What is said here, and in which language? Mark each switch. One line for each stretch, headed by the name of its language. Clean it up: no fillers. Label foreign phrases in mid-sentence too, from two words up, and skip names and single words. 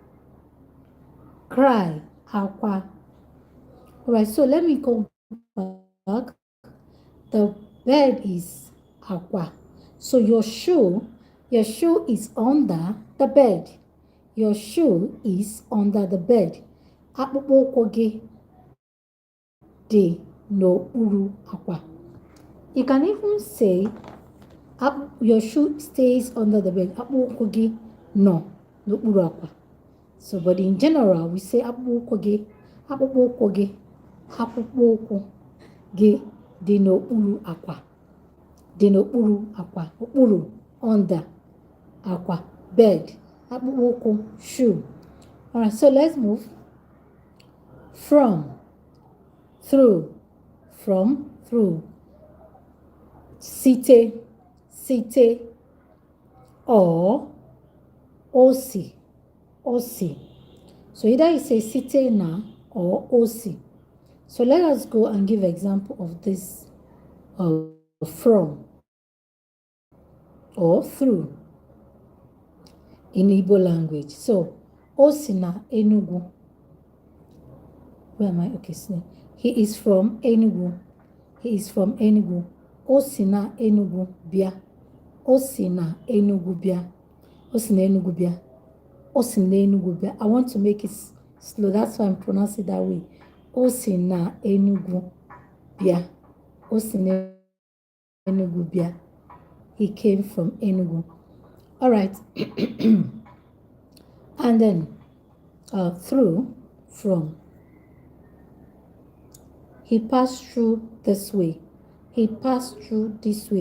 English: Cry, aqua. All right, so let me go back. The bed is aqua. So your shoe is under the bed. Your shoe is under the bed.
Igbo: Akpụkpọ ụkwụ gị dị n'okpuru akwa.
English: You can even say your shoe stays under the bed.
Igbo: Akpụkpọ ụkwụ gị nọ n'okpuru akwa.
English: So, but in general, we say
Igbo: akpụkpọ ụkwụ gị dị n'okpuru akwa. Dị n'okpuru akwa. Okpuru, under, akwa, bed. Akpụkpọ ụkwụ,
English: shoe. All right, so let's move. From, through, from, through.
Igbo: Site, or osi.
English: So either you say
Igbo: site na
English: or osi. So let us go and give example of this from or through in Igbo language.
Igbo: So osi na Enugu.
English: Where am I? Okay, so he is from Enugu. He is from Enugu.
Igbo: Osi na Enugu bia. Osi na Enugu bia. Osi na Enugu bia. Osi na Enugu bia.
English: I want to make it slow. That's why I'm pronouncing it that way.
Igbo: Osi na Enugu bia. Osi na Enugu bia.
English: He came from Enugu. All right. And then through, from. He passed through this way. He passed through this way.